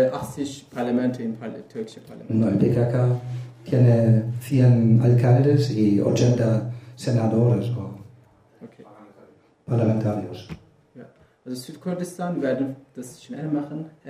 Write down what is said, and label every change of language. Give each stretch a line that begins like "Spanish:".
German: 80 Parlamente im türkischen Parlament.
Spanish: No, el PKK tiene 100 alcaldes y 80 senadores o parlamentarios.
German: Ja. Also Südkurdistan, wir werden das schnell machen,